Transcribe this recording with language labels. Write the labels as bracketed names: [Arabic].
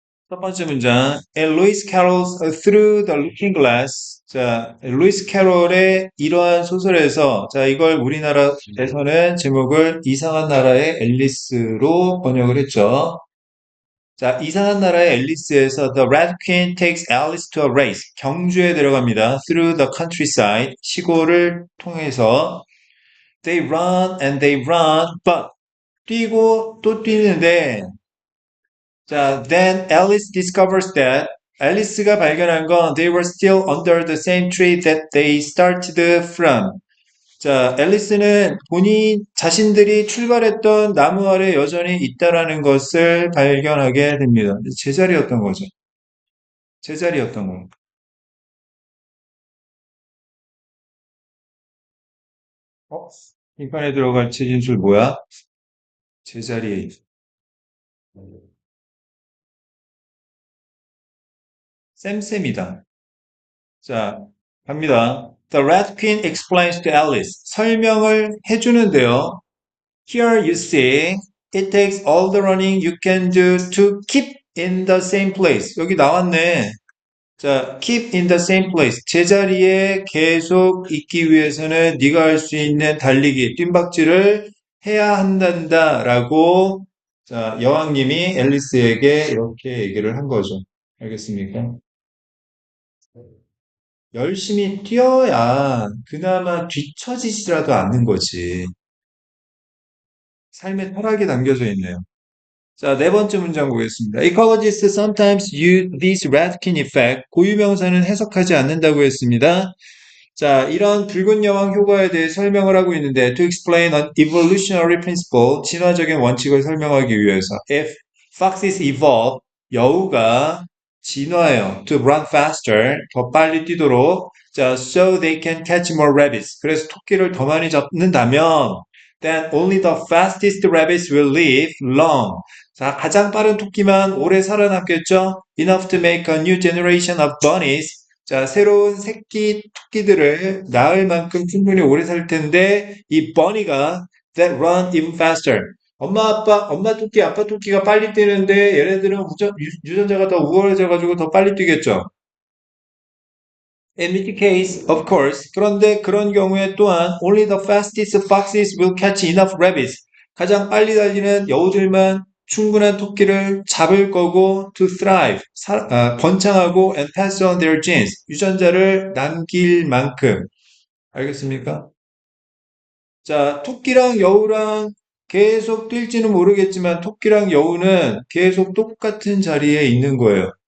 [Korean] 첫 번째 문장. [English] Lewis Carroll's Through the Looking Glass. [Korean] 자, 루이스 캐롤의 이러한 소설에서, 자, 이걸 우리나라에서는 제목을 이상한 나라의 앨리스로 번역을 했죠. 자, 이상한 나라의 앨리스에서 [English] The Red Queen takes Alice to a race. [Korean] 경주에 들어갑니다. [English] Through the countryside. [Korean] 시골을 통해서. [English] They run and they run, but [Korean] 뛰고 또 뛰는데 자, [English] then Alice discovers that [Korean] 앨리스가 발견한 건 [English] they were still under the same tree that they started from. [Korean] 자, 앨리스는 본인 자신들이 출발했던 나무 아래 여전히 있다라는 것을 발견하게 됩니다. 제자리였던 거죠. 제자리였던 거. 어? 빈칸에 들어갈 최진술 뭐야? 제자리에 있. 쌤쌤이다. 자, 갑니다. [English] The Red Queen explains to Alice. [Korean] 설명을 해주는데요. [English] Here you see, it takes all the running you can do to keep in the same place. [Korean] 여기 나왔네. 자, [English] keep in the same place. [Korean] 제자리에 계속 있기 위해서는 네가 할 수 있는 달리기, 뜀박질을 해야 한단다라고 자, 여왕님이 앨리스에게 이렇게 얘기를 한 거죠. 알겠습니까? 열심히 뛰어야 그나마 뒤처지지라도 않는 거지. 삶의 철학이 담겨져 있네요. 자, 네 번째 문장 보겠습니다. [English] Ecologists sometimes use this Radkin effect. [Korean] 고유명사는 해석하지 않는다고 했습니다. 자, 이런 붉은 여왕 효과에 대해 설명을 하고 있는데 [English] to explain an evolutionary principle, [Korean] 진화적인 원칙을 설명하기 위해서 [English] if foxes evolve, [Korean] 여우가 진화해요. [English] to run faster, [Korean] 더 빨리 뛰도록 자, [English] so they can catch more rabbits. [Korean] 그래서 토끼를 더 많이 잡는다면 [English] then only the fastest rabbits will live long. [Korean] 자, 가장 빠른 토끼만 오래 살아남겠죠? [English] Enough to make a new generation of bunnies. [Korean] 자, 새로운 새끼 토끼들을 낳을 만큼 충분히 오래 살 텐데, 이 bunny가 [English] that run even faster. [Korean] 엄마 토끼, 아빠 토끼가 빨리 뛰는데, 얘네들은 유전자가 더 우월해져가지고 더 빨리 뛰겠죠? [English] In which case, of course, [Korean] 그런데 그런 경우에 또한 [English] only the fastest foxes will catch enough rabbits. [Korean] 가장 빨리 달리는 여우들만 충분한 토끼를 잡을 거고 [English] to thrive, [Korean] 번창하고 [English] and pass on their genes, [Korean] 유전자를 남길 만큼. 알겠습니까? 자, 토끼랑 여우랑 계속 뛸지는 모르겠지만 토끼랑 여우는 계속 똑같은 자리에 있는 거예요.